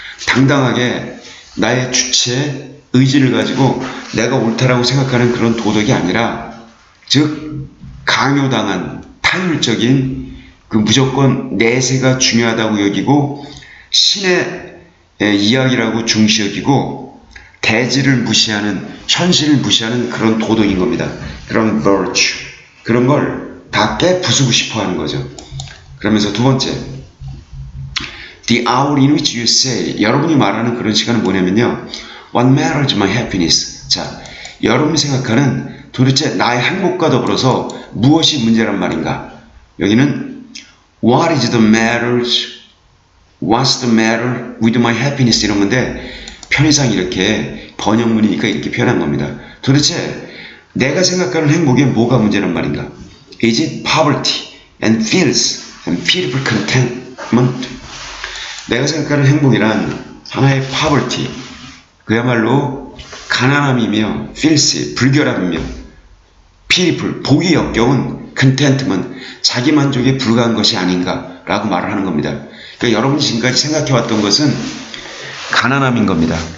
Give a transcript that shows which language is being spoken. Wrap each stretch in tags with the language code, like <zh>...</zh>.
<ko>당당하게 나의 주체, 의지를 가지고 내가 옳다라고 생각하는 그런 도덕이 아니라, 즉 강요당한 타율적인 그 무조건 내세가 중요하다고 여기고 신의 이야기라고 중시 여기고 대지를 무시하는, 현실을 무시하는 그런 도덕인 겁니다. 그런 virtue, 그런 걸 다 깨부수고 싶어 하는 거죠. 그러면서 두 번째,</ko> <en>the hour in which you say,</en> <ko>여러분이 말하는 그런 시간은 뭐냐면요,</ko> <en>what matters my happiness.</en> <ko>자, 여러분이 생각하는 도대체 나의 행복과 더불어서 무엇이 문제란 말인가? 여기는</ko> <en>what is the matters, what's the matter with my happiness</en> <ko>이런 건데, 편의상 이렇게 번역문이니까 이렇게 표현한 겁니다. 도대체 내가 생각하는 행복에 뭐가 문제란 말인가?</ko> <en>Is it poverty and filth and pitiful contentment?</en> <ko>내가 생각하는 행복이란 하나의 poverty, 그야말로 가난함이며 filth, 불결함이며 pitiful, 보기 역겨운 contentment, 자기 만족에 불과한 것이 아닌가라고 말을 하는 겁니다. 그러니까 여러분이 지금까지 생각해왔던 것은 가난함인 겁니다.</ko>